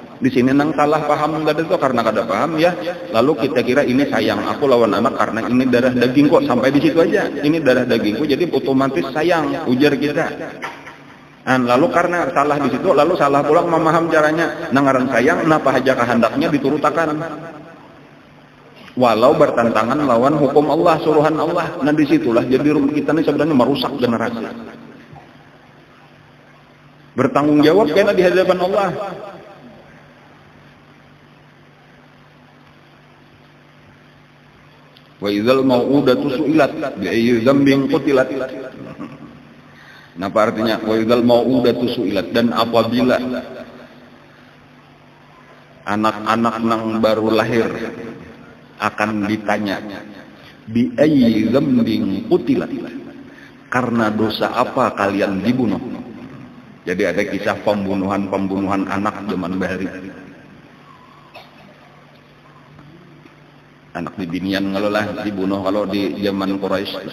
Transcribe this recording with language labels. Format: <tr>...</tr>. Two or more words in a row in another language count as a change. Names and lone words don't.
<bjn>Di sini nang salah paham tadi itu karena kada paham ya. Lalu kita kira ini sayang aku lawan anak karena ini darah daging kok, sampai di situ aja. Ini darah dagingku jadi otomatis sayang, ujar kita. Lalu karena salah di situ, lalu salah pulang memaham caranya. Nangaran sayang, napa haja kehendaknya diturutakan. Walau bertentangan lawan hukum Allah,</bjn> <id>suruhan Allah. Nah disitulah jadi kita ini sebenarnya merusak generasi. Bertanggung jawab kena di hadapan Allah.</id> <ar>وإذا الموءودة سئلت بأي ذنب قتلت.</ar> <id>Apa artinya?</id> <ar>وإذا الموءودة سئلت,</ar> <id>dan apabila anak-anak nang baru lahir akan ditanya</id> <ar>بأي ذنب قتلت,</ar> <id>karena dosa apa kalian dibunuh.</id> <bjn>Jadi ada kisah pembunuhan anak zaman bahari. Anak di binian ngalolah dibunuh kalau di zaman Quraisy.</bjn>